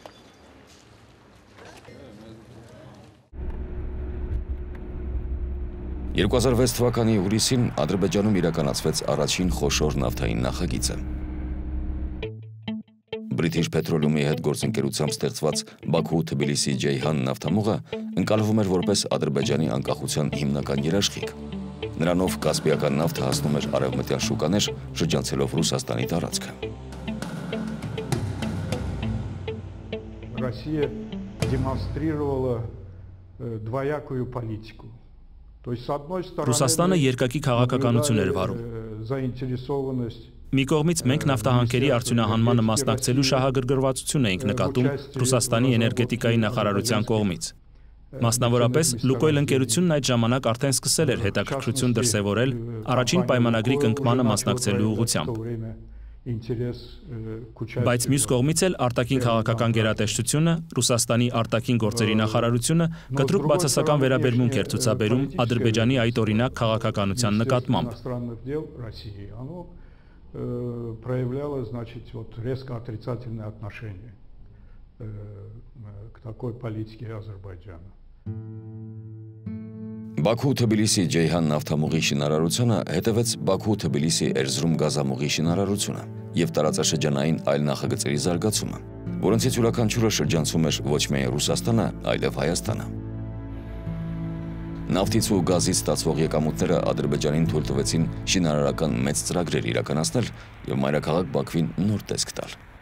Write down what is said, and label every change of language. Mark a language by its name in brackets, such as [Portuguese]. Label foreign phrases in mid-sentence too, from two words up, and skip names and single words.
[Armenian] Ա 2006 թվականի հուլիսին Ադրբեջանում իրականացվեց առաջին խոշոր նավթային նախագիծը։ British Petroleum-ի հետ գործընկերությամբ ստեղծված Բաքու-Թբիլիսի-Ջեյհան նավթամուղը ընկալվում էր որպես Ադրբեջանի անկախության հիմնական երաշխիք։ Նրանով կասպիական նավթը հասնում էր արևմտյան շուկաներ, շրջանցելով Ռուսաստանի տարածքը։ [Russian] Россия демонстрировала двоякую политику. [Armenian] Ռուսաստանը երկակի քաղաքականություն էր վարում։ Մի կողմից մենք նավթահանքերի արդյունահանմանը մասնակցելու շահագրգռվածություն էինք նկատում Ռուսաստանի էներգետիկայի նախարարության կողմից։ Մասնավորապես Լուկոյլ ընկերությունն այդ ժամանակ արդեն սկսել էր հետաքրքրություն դրսևորել առաջին պայմանագրի կնքմանը մասնակցելու ուղղությամբ։ Բայց մյուս կողմից էլ արտաքին քաղաքական գերատեսչությունը, Ռուսաստանի արտաքին գործերի նախարարությունը կտրուկ բացասական վերաբերմունք էր ցուցաբերում Ադրբեջանի այդ օրինակ քաղաքականության նկատմամբ։ [Russian] Проявляло, значит, вот резко отрицательное отношение к такой политике Азербайджана. [Armenian] Բաքու-Թբիլիսի-Ջեյհան նավթամուղի շինարարությունը հետևեց Բաքու-Թբիլիսի-Էրզրում գազամուղի շինարարությունը եւ տարածաշրջանային այլ նախագծերի զարգացումը, որոնցից յուրաքանչյուրը շրջանցում էր ոչ միայն Ռուսաստանը, այլև Հայաստանը։ Նավթից ու գազից ստացվող եկամուտները Ադրբեջանին թույլ տվեցին շինարարական մեծ ծրագրեր իրականացնել եւ մայրաքաղաք Բաքվին նոր տեսք տալ։